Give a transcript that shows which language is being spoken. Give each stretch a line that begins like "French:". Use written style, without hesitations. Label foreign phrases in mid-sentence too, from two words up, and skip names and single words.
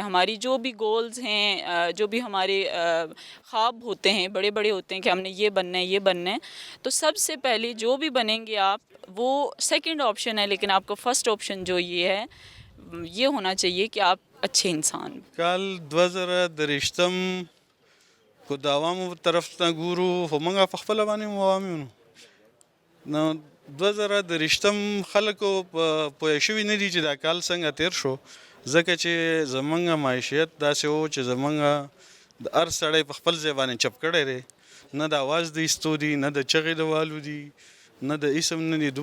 Urdu: ہماری جو بھی گولز ہیں, جو بھی ہمارے خواب ہوتے ہیں, بڑے بڑے ہوتے ہیں کہ ہم نے یہ بننا ہے یہ بننا ہے, تو سب سے پہلے جو بھی بنیں گے آپ وہ
English: second option
Urdu: ہے, لیکن آپ کو
English: first option
Urdu: جو یہ ہے یہ ہونا چاہیے کہ آپ اچھے انسان.
Pashto: کال 2023 کو د عوامو طرف نه ګورو خو موږ په خپله باندې عوام یو. نو 2023 خلکو پوه شوي نه دي چې دا کال څنګه تیر شو, ځکه چې زمونږ معیشت داسې و چې زمونږ د هر سړی په خپل ځای باندې چپ کړی دی, نه د اواز د ایستو دي, نه د چغې د والو دي, نه د اسم نه دي.